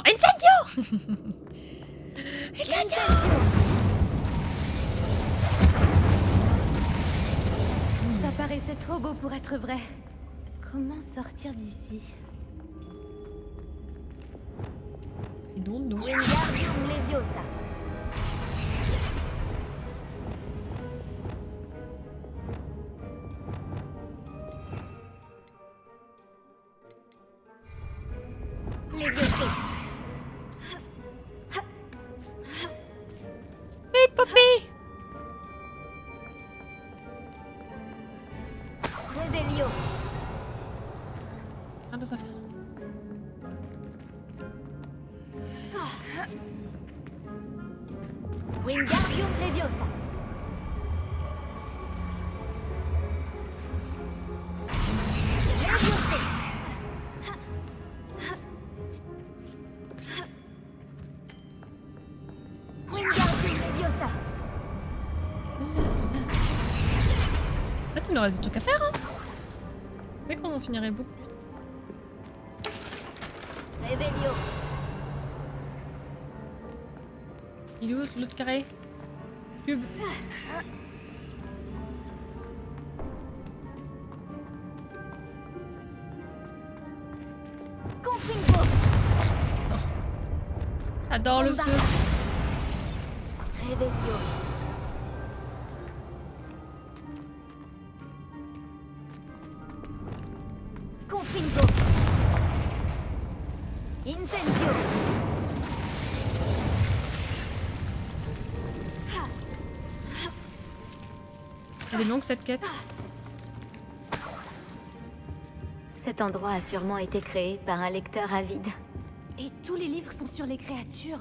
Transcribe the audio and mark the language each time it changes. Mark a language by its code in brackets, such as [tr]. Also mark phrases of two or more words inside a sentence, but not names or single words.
[fr] Incendio! Incendio! Ça paraissait trop beau pour être vrai. Comment sortir d'ici? Et donc, non. Wingardium Leviosa. Leviosa. Vite, Poppy! Revelio. Un deux affaires. Wingardium Leviosa. Leviosa. Wingardium Leviosa. En fait, il nous reste des trucs à faire, hein. C'est qu'on en finirait beaucoup. Revelio. Il est où l'autre carré? Cube. Confingo. J'adore le feu. Revelio. Confingo. Incendio. Elle est longue cette quête. Cet endroit a sûrement été créé par un lecteur avide. Et tous les livres sont sur les créatures.